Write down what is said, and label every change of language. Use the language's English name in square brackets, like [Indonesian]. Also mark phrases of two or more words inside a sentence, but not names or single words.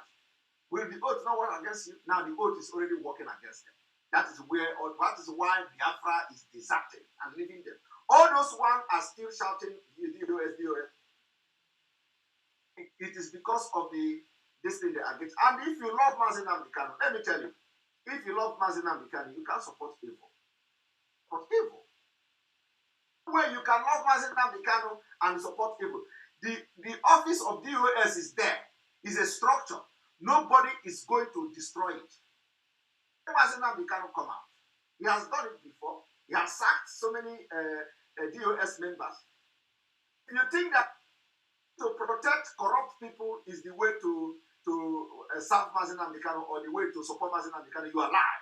[English] Will the oath not work against you? Now the oath is already working against them. That is why Biafra is deserting and leaving them. All those ones are still shouting DOS. It is because of this thing they are getting. And if you love Mazi Nnamdi Kanu, let me tell you, if you love Mazi Nnamdi Kanu, you can't support evil. Support evil. Where you can love Mazi Nnamdi Kanu and support evil. The office of DOS is there. It's a structure. Nobody is going to destroy it. When Mazi Nnamdi Kanu come out, he has done it before. He has sacked so many DOS members. If you think that to protect corrupt people is the way to serve Mazi Nnamdi Kanu or the way to support Mazi Nnamdi Kanu, you are lying.